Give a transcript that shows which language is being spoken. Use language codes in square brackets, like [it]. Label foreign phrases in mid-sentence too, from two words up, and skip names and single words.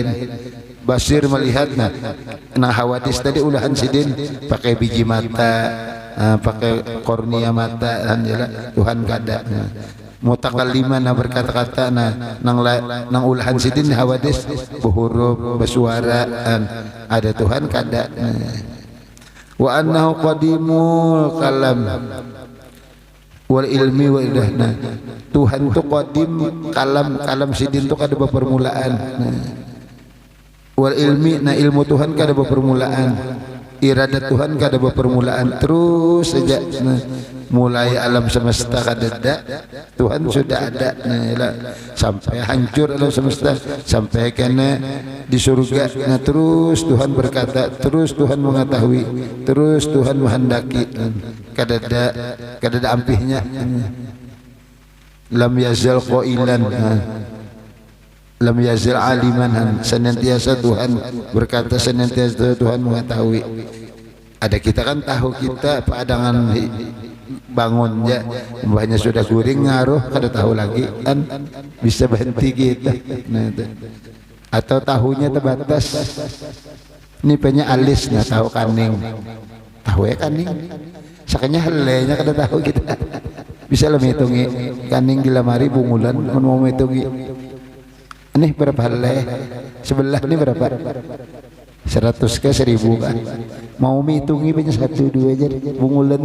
[bjn] Basir melihat, nah hawadis tadi ulahan sidin pakai biji mata, pakai kornia mata, Tuhan keadaan. Mutakalliman berkata-kata, nang ulahan sidin hawadis berhuruf bersuara, ada Tuhan kada. [ar] وأنه قديم الكلام والعلم [bjn] wa idahna, Tuhan tu qadim, kalam sidin tu kada berpermulaan. Wal ilmi, nah ilmu Tuhan kada berpermulaan, iradat Tuhan kada berpermulaan, terus saja. Mulai alam semesta kada ada, Tuhan sudah ada. Sampai hancur alam semesta, sampai kena di surga. Nah terus Tuhan berkata, terus Tuhan mengetahui, terus Tuhan menghendaki. Kada ada ampihnya. [ar] لم يزل قائلا، لم يزل عالما, [bjn] senantiasa Tuhan berkata, senantiasa Tuhan mengetahui. Ada kita kan tahu kita padangan bangunnya, mbahnya sudah guring ngaruh kada tahu lagi, kan bisa berhenti kita. Nah, atau tahunya terbatas, ini punya alis, nah tahu kaning, tahu ya kaning, sakanya helenya kada tahu kita. Bisa lah menghitungi kaning di lemari bungulan, mau menghitungi ini berapa heleh, sebelah ini berapa, 100 ke 1000 kan, mau menghitungi punya 1, 2 aja bungulan.